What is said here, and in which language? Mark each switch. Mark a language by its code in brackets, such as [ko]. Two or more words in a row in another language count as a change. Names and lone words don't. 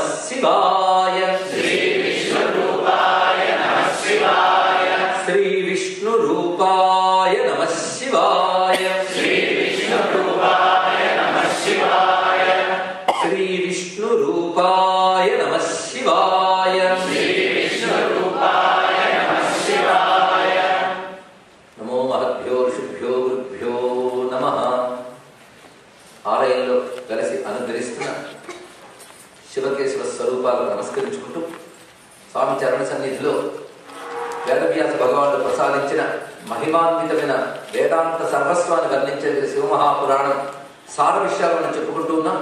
[sa] शिवाय श्री विष्णु रूपाय नमः शिवाय श्री विष्णु रूपाय नमः शिवाय श्री विष्णु रूपाय नमः शिवाय श्री विष्णु रूपाय नमः शिवाय श्री विष्णु रूपाय नमः शिवाय नमो महद्भ्यो ऋषिभ्यो गुरुभ्यो नमः [te] ఆలయంలో కలిసి అనుగ్రహిస్తున్న శివకేశవ స్వరూపాలకు నమస్కరించుకుంటూ స్వామి చరణ సన్నిధిలో వేదవ్యాస భగవానుడు ప్రసాదించిన మహిమాన్వితమైన వేదాంత సర్వస్వాన్ని వర్ణించే శివమహాపురాణం సార విషయాలను చెప్పుకుంటూ ఉన్నాం.